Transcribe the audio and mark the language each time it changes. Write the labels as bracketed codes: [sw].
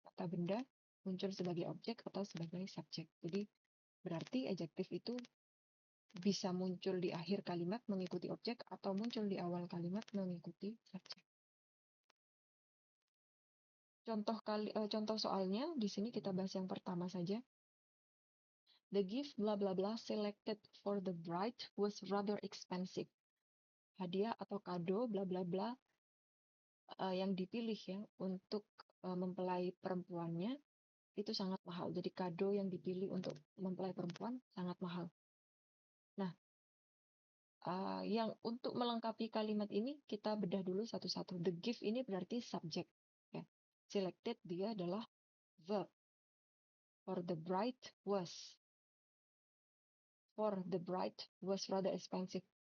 [id] Kata benda muncul sebagai objek atau sebagai subjek. Jadi berarti adjektif itu bisa muncul di akhir kalimat mengikuti objek atau muncul di awal kalimat mengikuti subjek. Contoh soalnya di sini kita bahas yang pertama saja. [en] The gift blah blah blah selected for the bride was rather expensive. [id] Hadiah atau kado bla bla bla yang dipilih ya untuk mempelai perempuannya itu sangat mahal. Jadi kado yang dipilih untuk mempelai perempuan sangat mahal. Nah, yang untuk melengkapi kalimat ini kita bedah dulu satu-satu. The gift ini berarti subjek. Ya. Selected dia adalah verb. [en] For the bride was. For the bride was rather expensive.